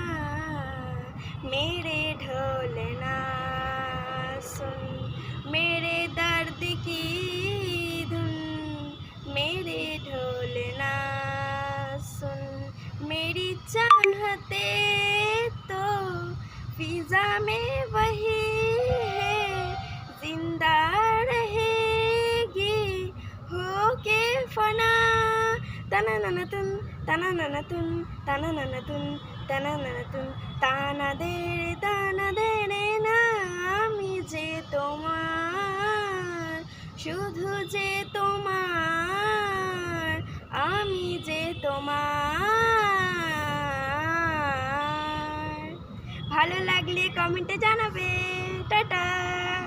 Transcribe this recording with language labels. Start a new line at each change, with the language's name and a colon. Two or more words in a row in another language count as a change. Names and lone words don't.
Hindi: मेरे ढोलना सुन मेरे दर्द की धुन, मेरे ढोलना सुन मेरी चाहते तो फिजा में वही है जिंदा रहेगी होके फना, तना नना तुन तना नना तुन तना नना तुन तना नना तुन ताना दे रे ना
Bangla: আমি যে তোমার শুধু যে তোমার আমি যে তোমার। ভালো লাগলে কমেন্টে জানাবে। টাটা।